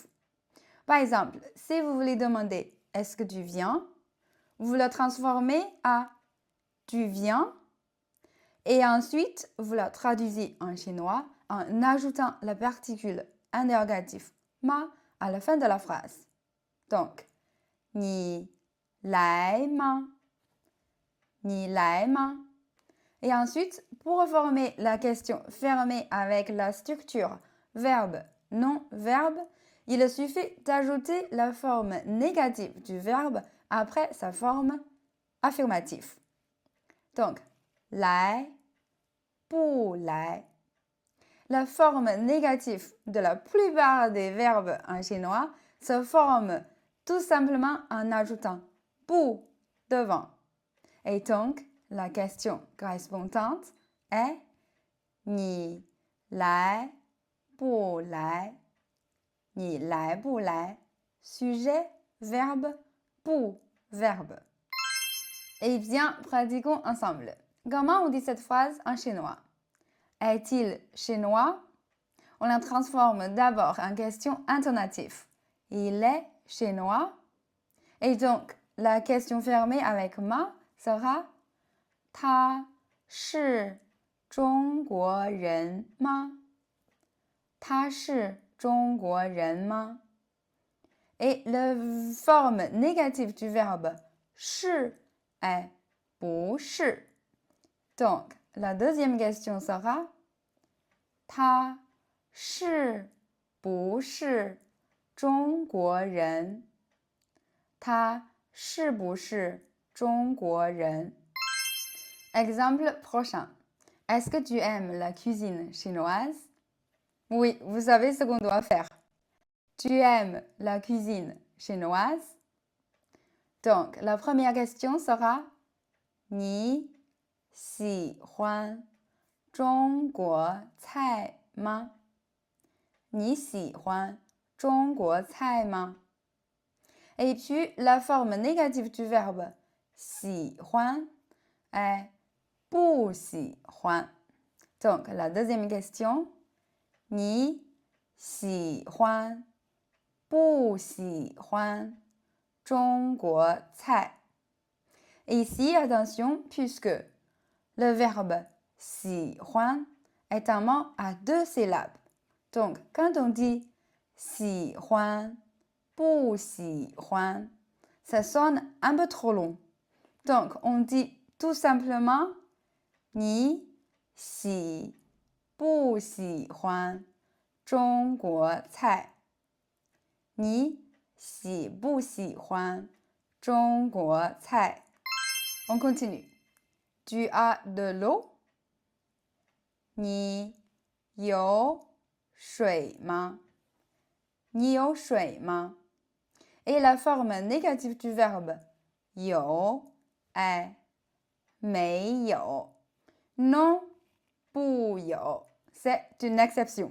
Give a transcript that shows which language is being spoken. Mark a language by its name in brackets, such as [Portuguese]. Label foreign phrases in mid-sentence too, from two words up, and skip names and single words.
[French] Par exemple, si vous voulez demander « Est-ce que tu viens ?», vous la transformez à « Tu viens ?» et ensuite, vous la traduisez en chinois en ajoutant la particule interrogative « ma » à la fin de la phrase. [Chinese] Donc, « ni 来吗? » Ni来吗? [French] Et ensuite, pour former la question fermée avec la structure verbe, non-verbe, il suffit d'ajouter la forme négative du verbe après sa forme affirmative. Donc, [Chinese] 来, 不来. [French] La forme négative de la plupart des verbes en chinois se forme tout simplement en ajoutant 不 devant. Et donc, la question correspondante est [Chinese] 你来不来? 你来不来? [French] Sujet, verbe, 不, verbe. Eh bien, pratiquons ensemble. Comment on dit cette phrase en chinois? Est-il chinois? On la transforme d'abord en question intonative. Il est chinois? Et donc, la question fermée avec ma sera [Chinese] 他是中国人吗? 他是中国人吗? [French] Et la forme négative du verbe 是 est 不是. Donc, la deuxième question sera [Chinese] 他是不是中国人? 他是不是中国人? [French] Exemple prochain. Est-ce que tu aimes la cuisine chinoise? Oui, vous savez ce qu'on doit faire. Tu aimes la cuisine chinoise? Donc, la première question sera [Chinese] 你喜欢中国菜吗? 你喜欢中国菜吗? [French] Et puis, la forme négative du verbe 喜欢 est 不喜欢. Donc, la deuxième question, [Chinese] 你喜欢不喜欢中国菜? [French] Ici, attention, puisque le verbe 喜欢 est un mot à deux syllabes. Donc, quand on dit [Chinese] 喜欢不喜欢, [French] ça sonne un peu trop long. Donc, on dit tout simplement [Chinese] 你喜不喜欢中国菜？你喜不喜欢中国菜？ [French] On continue. Tu as de l'eau? [Chinese] 你有水吗？你有水吗？ [French] Et la forme négative du verbe 有 est 没有 non 不有 c'est une exception.